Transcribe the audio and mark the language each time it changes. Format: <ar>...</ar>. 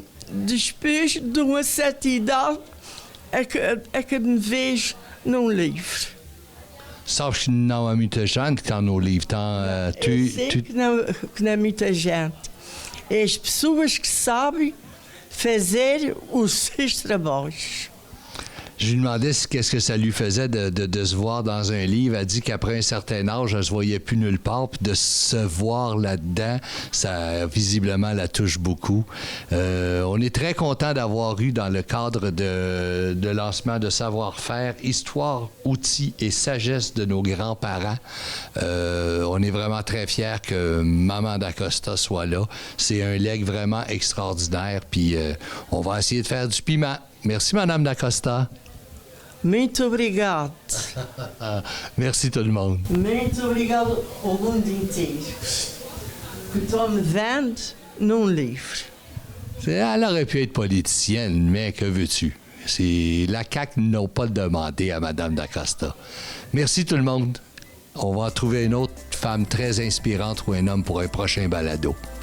<pt>Depois de uma certa idade é que me vejo num livro. Sabes que não há muita gente que está no livro. Eu sei que não há muita gente. É as pessoas que sabem fazer os seus trabalhos.</pt> <fr>Je lui demandais qu'est-ce que ça lui faisait de se voir dans un livre. Elle dit qu'après un certain âge, elle ne se voyait plus nulle part. Puis de se voir là-dedans, ça visiblement la touche beaucoup. On est très content d'avoir eu dans le cadre de lancement de savoir-faire, histoire, outils et sagesse de nos grands-parents. On est vraiment très fiers que Maman da Costa soit là. C'est un legs vraiment extraordinaire. Puis on va essayer de faire du piment. Merci, Madame da Costa.</fr> <pt>Muito obrigado.</pt> <fr>Merci tout le monde.</fr> <pt>Muito obrigado ao mundo inteiro que estão me vendo num livro.</pt> <fr>Elle aurait pu être politicienne, mais que veux-tu? La CAQ n'a pas demandé à Mme da Costa. Merci tout le monde. On va trouver une autre femme très inspirante ou un homme pour un prochain balado.</fr>